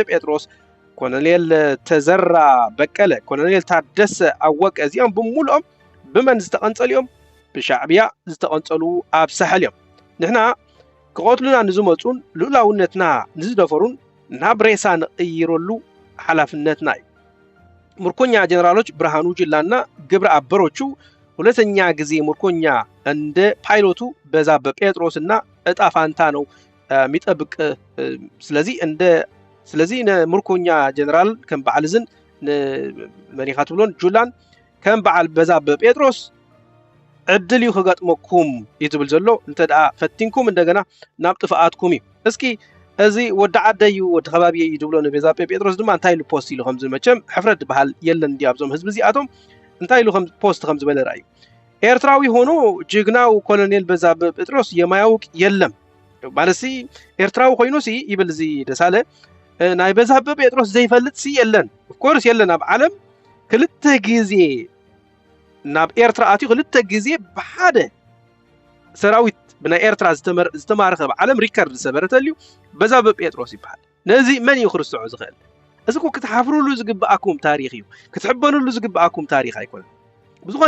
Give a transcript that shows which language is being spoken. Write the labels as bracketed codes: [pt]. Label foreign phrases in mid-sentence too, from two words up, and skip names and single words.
[ti] ጴጥሮስ ኮሎኔል ተዘራ በቀለ ኮሎኔል ታደሰ አወቀ እዚኦም ብምልኦም ብመን ዝተቐንጸሉ እዮም ብሻዕብያ ዝተቐንጸሉ ኣብ ሳሕል እዮም ንሕና ክቆትሉና ንዝመፁን ልኡላውነትና ንዝደፈሩን ናብ ሬሳ ንቕይረሉ ሓላፍነትና እዩ [am] ምርኮኛ ጀነራሎች ብርሃኑ ጅላና ግብረ አበሮቹ ሁለተኛ ጊዜ ምርኮኛ እንደ ፓይሎቱ በዛብህ ጴጥሮስና እጣ ፋንታ ነው የሚጠብቅ [ti] ስለዚህ ምርኮኛ ጀነራል ከም በዓልዝን መሪኻት ብሎን ጁላን ከም በዓል በዛብህ ጴጥሮስ ዕድል እዩ ክገጥመኩም ይዝብል ዘሎ እንተዳ ፈቲንኩም እንደገና ናብ ጥፋኣትኩም እዩ እስኪ እዚ ወዲ ዓደዩ ወዲ ከባቢ እዩ ዝብሎ በዛብህ ጴጥሮስ ድማ እንታይ ኢሉ ፖስት ኢሉ ከም ዝመቸም ሕፍረት በሃል የለን እንዲያብዞም ህዝቢ እዚኣቶም እንታይ ኢሉ ከም ፖስት ከም ዝበለ ራእዩ [am] ኤርትራዊ ሆኖ ጅግናው ኮሎኔል በዛብህ ጴጥሮስ የማያውቅ የለም [ti] ማለሲ ኤርትራዊ ኮይኑሲ ይብል እዚ ደሳለ ናይ በዛብህ ጴጥሮስ ዘይፈልጥ ሲ የለን ኦፍኮርስ የለን ኣብ ዓለም ክልተ ጊዜ ናብ ኤርትራ ኣትዩ ክልተ ጊዜ ብሓደ ሰራዊት ብናይ ኤርትራ ዝተማረኸ ብዓለም ሪከርድ ዝሰበረተልዩ በዛብህ ጴጥሮስ ይበሃል ነዚ መን እዩ ክርስዖ ዝኽእል እዚ እኮ ክትሓፍሩሉ ዝግብኣኩም ታሪኽ እዩ ክትሕበኑሉ ዝግብኣኩም ታሪኽ ኣይኮነን ብዝኾነ